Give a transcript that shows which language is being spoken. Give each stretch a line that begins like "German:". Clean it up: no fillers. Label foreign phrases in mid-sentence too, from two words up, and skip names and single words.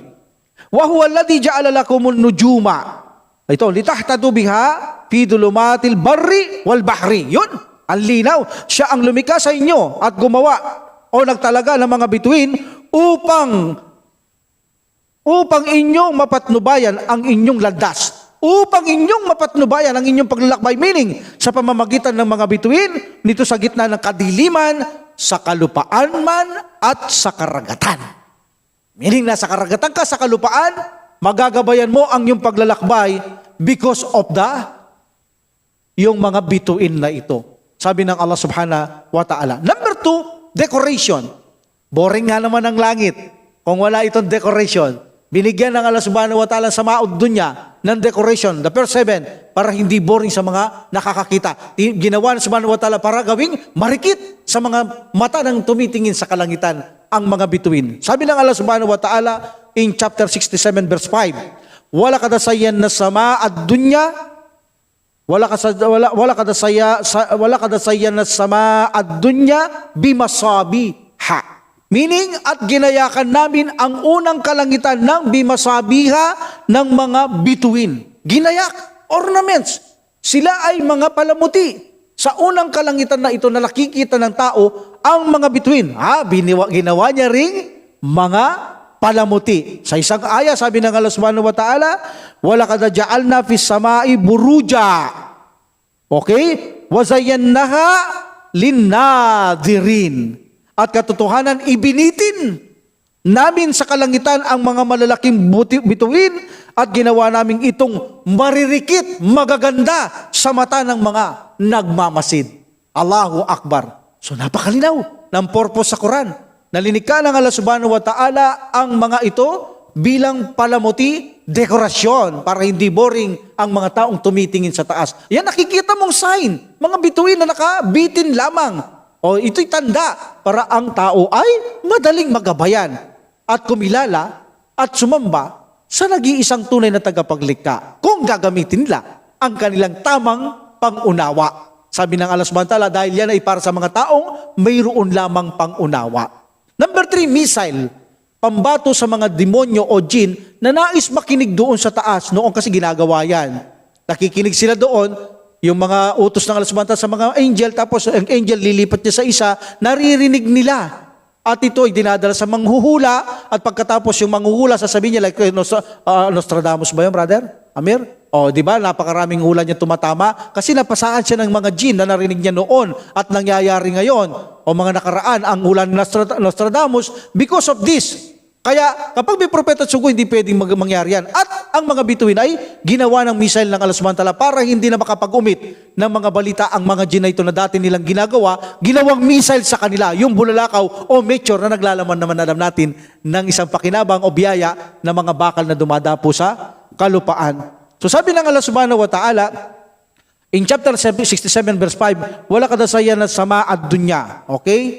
Arabic: وهو الذي جعل لكم النجوم. Ito, لتهتدوا بها في ظلمات البر والبحر.
Filipino: Yun. Ang linaw, siya ang lumikha sa inyo at gumawa o nagtalaga ng mga bituin upang inyong mapatnubayan ang inyong landas. Upang inyong mapatnubayan ang inyong paglalakbay. Meaning, sa pamamagitan ng mga bituin, nito sa gitna ng kadiliman, sa kalupaan man at sa karagatan. Meaning, nasa karagatan ka, sa kalupaan, magagabayan mo ang iyong paglalakbay
English: because of
Filipino: yung mga bituin na ito. Sabi ng
Arabic: الله سبحانه وتعالى.
English: Number 2, decoration.
Filipino: Boring nga naman ang langit kung wala itong decoration. Binigyan ng
Arabic: الله سبحانه وتعالى
Filipino: sa maod dunya ng decoration.
English: The first
Filipino: 7, para hindi boring sa mga nakakakita. Ginawa ng
Arabic: سبحانه وتعالى
Filipino: para gawing marikit sa mga mata ng tumitingin sa kalangitan ang mga bituin. Sabi ng
Arabic: الله سبحانه وتعالى
English: in chapter 67 verse 5,
Arabic: ولقد زينا السماء الدنيا ولقد زينا السماء الدنيا بمصابيح.
Filipino: Meaning, at ginayakan namin ang unang kalangitan ng bimasabiha ng mga bituin. Ginayak, ornaments. Sila ay mga palamuti. Sa unang kalangitan na ito na nakikita ng tao, ang mga bituin. Ginawa niya ring mga palamuti. Sa isang aya, sabi ng
Arabic: الله سبحانه وتعالى, ولقد جعلنا في السماء بروجا.
Filipino: Okay?
Arabic: وزيناها للناظرين.
Filipino: At katotohanan, ibinitin namin sa kalangitan ang mga malalaking bituin at ginawa namin itong maririkit, magaganda sa mata ng mga nagmamasid.
Arabic: الله أكبر.
Filipino: So napakalinaw ng purpose sa Quran. Nalinikha ng
Arabic: الله سبحانه وتعالى
Filipino: ang mga ito bilang palamuti, dekorasyon para hindi boring ang mga taong tumitingin sa taas. Yan, nakikita mong sign, mga bituin na nakabitin lamang. O ito'y tanda para ang tao ay madaling magabayan at kumilala at sumamba sa nag-iisang tunay na tagapaglikha kung gagamitin nila ang kanilang tamang pangunawa. Sabi ng
Arabic: الله سبحانه وتعالى,
Filipino: dahil yan ay para sa mga taong mayroon lamang pangunawa.
English: Number 3, missile.
Filipino: Pambato sa mga demonyo o jin na nais makinig doon sa taas. Noon kasi ginagawa yan. Nakikinig sila doon, yung mga utos ng
Arabic: الله سبحانه وتعالى
Filipino: sa mga angel, tapos ang angel lilipat niya sa isa, naririnig nila. At ito ay dinadala sa manghuhula, at pagkatapos yung manghuhula, sasabihin niya, like Nostradamus ba yun, brother? Amir? O, di ba, napakaraming hula niya tumatama, kasi napasaan siya ng mga jin na narinig niya noon, at nangyayari ngayon, o mga nakaraan, ang hula ni Nostradamus,
English: because of this.
Filipino: Kaya, kapag may propeta at sugo, hindi pwedeng mangyari yan. At ang mga bituin ay ginawa ng missile ng
Arabic: الله سبحانه وتعالى
Filipino: para hindi na makapag-umit ng mga balita ang mga jin na ito na dati nilang ginagawa, ginawang missile sa kanila, yung bulalakaw o meteor na naglalaman naman alam natin ng isang pakinabang o biyaya ng mga bakal na dumadapo sa kalupaan. So sabi ng
Arabic: الله سبحانه وتعالى,
English: in chapter 67 verse 5,
Arabic: ولقد زينا السماء الدنيا.
Filipino: Okay?